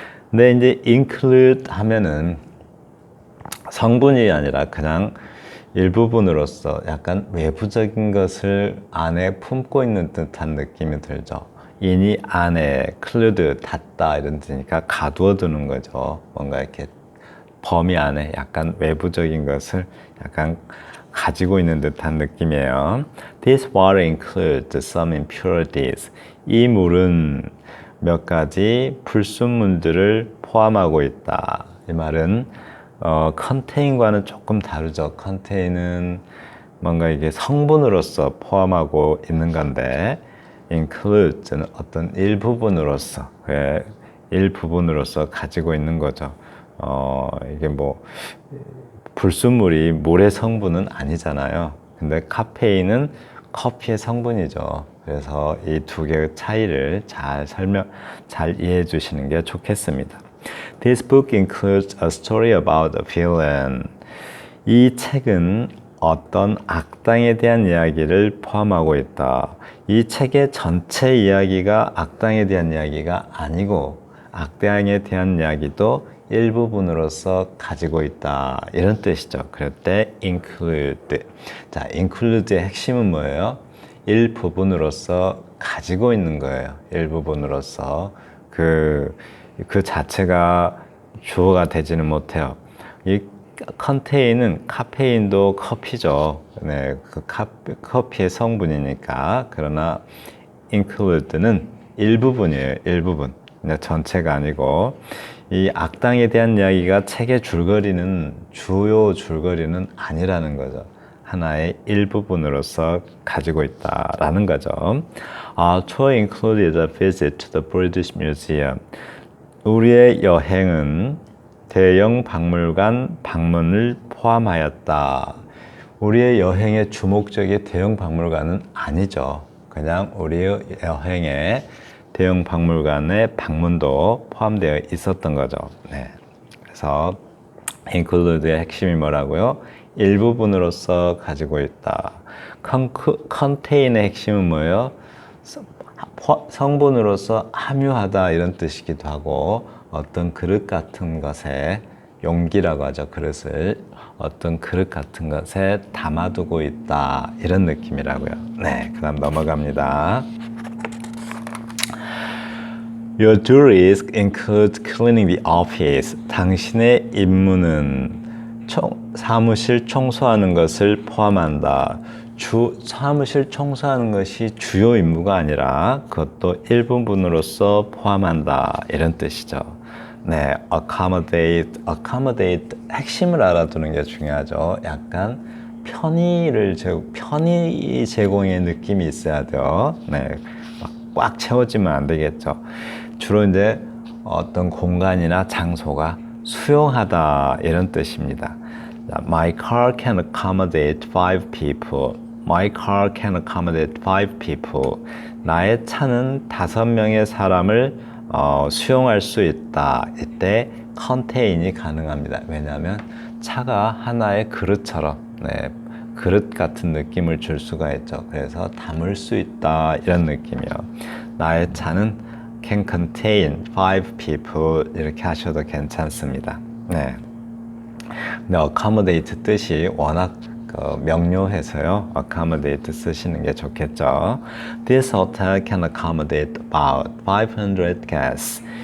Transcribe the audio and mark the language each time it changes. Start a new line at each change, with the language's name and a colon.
Korean: 근데 이제 include 하면은 성분이 아니라 그냥 일부분으로서 약간 외부적인 것을 안에 품고 있는 듯한 느낌이 들죠. 인이 안에, 클루드, 닫다 이런 뜻이니까 가두어 두는 거죠. 뭔가 이렇게 범위 안에 약간 외부적인 것을 약간 가지고 있는 듯한 느낌이에요.
English: This water includes some impurities.
Korean: 이 물은 몇 가지 불순물들을 포함하고 있다. 이 말은 contain과는 조금 다르죠. contain은 뭔가 이게 성분으로서 포함하고 있는 건데, include는 어떤 일부분으로서, 일부분으로서 가지고 있는 거죠. 이게 뭐, 불순물이 물의 성분은 아니잖아요. 근데 카페인은 커피의 성분이죠. 그래서 이 두 개의 차이를 잘 이해해 주시는 게 좋겠습니다.
English: This book includes a story about a villain.
Korean: 이 책은 어떤 악당에 대한 이야기를 포함하고 있다. 이 책의 전체 이야기가 악당에 대한 이야기가 아니고 악당에 대한 이야기도 일부분으로서 가지고 있다. 이런 뜻이죠. 그럴 때 include. 자, include의 핵심은 뭐예요? 일부분으로서 가지고 있는 거예요. 일부분으로서. 그 자체가 주어가 되지는 못해요. 이 컨테인은 카페인도 커피죠. 네, 커피의 성분이니까. 그러나 include는 일부분이에요. 일부분. 전체가 아니고. 이 악당에 대한 이야기가 책의 주요 줄거리는 아니라는 거죠. 하나의 일부분으로서 가지고 있다라는 거죠.
English: Tour included a visit to the British Museum.
Korean: 우리의 여행은 대형 박물관 방문을 포함하였다. 우리의 여행의 주목적인 대형 박물관은 아니죠. 그냥 우리의 여행에 대형 박물관의 방문도 포함되어 있었던 거죠. 네. 그래서 include의 핵심이 뭐라고요? 일부분으로서 가지고 있다. contain의 핵심은 뭐예요? 성분으로서 함유하다 이런 뜻이기도 하고 어떤 그릇 같은 것에 용기라고 하죠. 그릇을 어떤 그릇 같은 것에 담아두고 있다 이런 느낌이라고요. 네, 그 다음 넘어갑니다.
English: Your duties include cleaning the office.
Korean: 당신의 임무는 사무실 청소하는 것을 포함한다. 사무실 청소하는 것이 주요 임무가 아니라 그것도 일부분으로서 포함한다. 이런 뜻이죠. 네, accommodate 핵심을 알아두는 게 중요하죠. 약간 편의 제공의 느낌이 있어야 돼요. 네, 꽉 채워지면 안 되겠죠. 주로 이제 어떤 공간이나 장소가 수용하다 이런 뜻입니다.
English: My car can accommodate 5 people. My car can accommodate 5 people.
Korean: 나의 차는 5명의 사람을 수용할 수 있다. 이때 contain이 가능합니다. 왜냐하면 차가 하나의 그릇처럼 그릇 같은 느낌을 줄 수가 있죠. 그래서 담을 수 있다 이런 느낌이요. 나의 차는
English: can contain 5 people
Korean: 이렇게 하셔도 괜찮습니다. 네. 근데 accommodate 뜻이 워낙 명료해서요. accommodate 쓰시는 게 좋겠죠.
English: This hotel can accommodate about 500 guests.